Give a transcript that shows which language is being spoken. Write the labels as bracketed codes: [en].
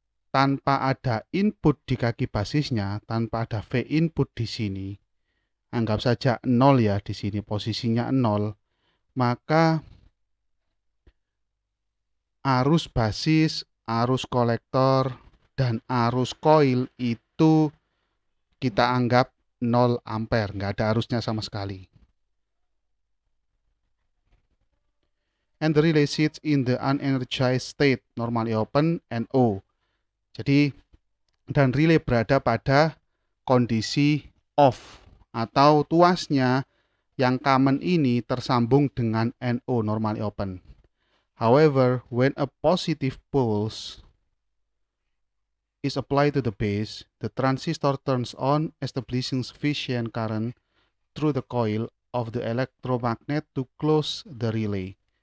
[id] Tanpa ada input di kaki basisnya, tanpa ada V input di sini, anggap saja 0 ya, di sini posisinya 0, maka arus basis, arus kolektor, dan arus koil itu kita anggap 0 ampere, nggak ada arusnya sama sekali. [en] And the relay sits in the unenergized state, normally open, NO. [id] Jadi, dan relay berada pada kondisi off atau tuasnya yang common ini tersambung dengan NO, normally open. [en] However, when a positive pulse is applied to the base, the transistor turns on, establishing sufficient current through the coil of the electromagnet to close the relay.